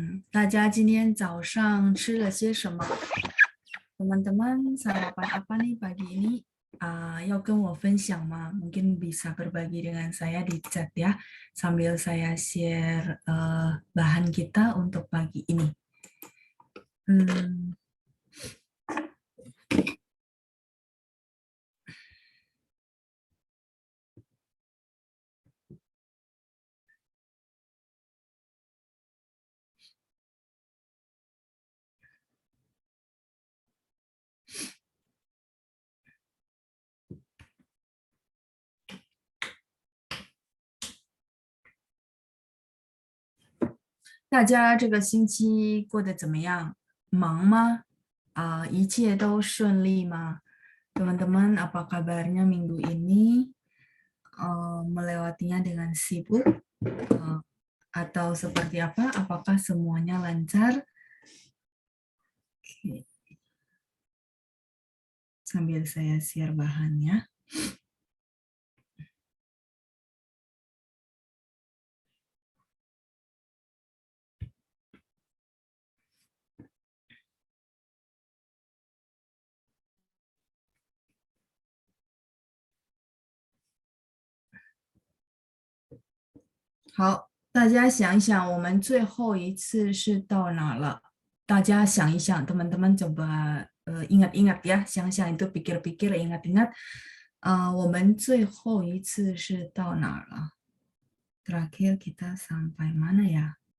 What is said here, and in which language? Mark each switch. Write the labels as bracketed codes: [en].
[zh] 大家今天早上吃了些什么？ [id] Teman-teman, sarapan apa nih pagi ini? Yuk [zh] 跟我分享吗？ [id] Mungkin bisa berbagi dengan saya di chat ya, sambil saya share bahan kita untuk pagi ini. [zh] Hmm,大家这个星期过得怎么样？忙吗？一切都顺利吗？ [id] Teman-teman, apa kabarnya minggu ini? Melewatinya dengan sibuk atau seperti apa? Apakah semuanya lancar? Oke, sambil saya share bahannya. [zh] 好，大家想一想，我们最后一次是到哪了？大家想一想， [id] teman-teman coba ingat-ingat ya， [zh] 想想 [id] itu pikir-pikir, ingat-ingat， [zh] 我们最后一次是到哪儿了？ [id] Terakhir kita sampai mana ya？